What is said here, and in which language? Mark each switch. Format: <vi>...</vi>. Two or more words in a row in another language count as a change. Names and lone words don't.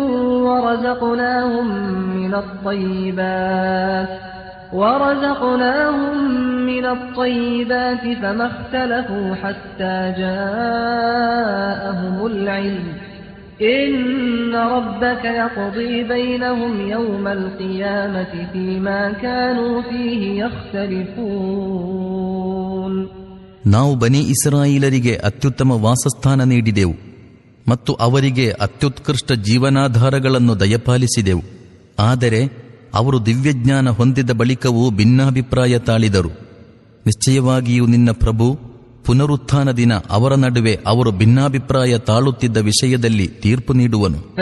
<ar>وَرَزَقْنَاهُم مِّنَ الطَّيِّبَاتِ فَمَا اخْتَلَفُوا حَتَّى جَاءَهُمُ الْعِلْمُ إِنَّ رَبَّكَ يَقْضِي بَيْنَهُمْ يَوْمَ الْقِيَامَةِ فِيمَا كَانُوا فِيهِ يَخْتَلِفُونَ.</ar> <kn>ನಾವು ಬನಿ ಇಸ್ರಾಯೇಲರಿಗೆ ಅತ್ಯುತ್ತಮ ವಾಸಸ್ಥಾನ ನೀಡಿದೆವು ಮತ್ತು ಅವರಿಗೆ ಅತ್ಯುತ್ಕೃಷ್ಟ ಜೀವನಾಧಾರಗಳನ್ನು ದಯಪಾಲಿಸಿದೆವು. ಆದರೆ ಅವರು ದಿವ್ಯಜ್ಞಾನ ಹೊಂದಿದ ಬಳಿಕವೂ ಭಿನ್ನಾಭಿಪ್ರಾಯ ತಾಳಿದರು. ನಿಶ್ಚಯವಾಗಿಯೂ ನಿನ್ನ ಪ್ರಭು ಪುನರುತ್ಥಾನ ದಿನ ಅವರ ನಡುವೆ ಅವರು ಭಿನ್ನಾಭಿಪ್ರಾಯ ತಾಳುತ್ತಿದ್ದ ವಿಷಯದಲ್ಲಿ ತೀರ್ಪು ನೀಡುವನು.</kn>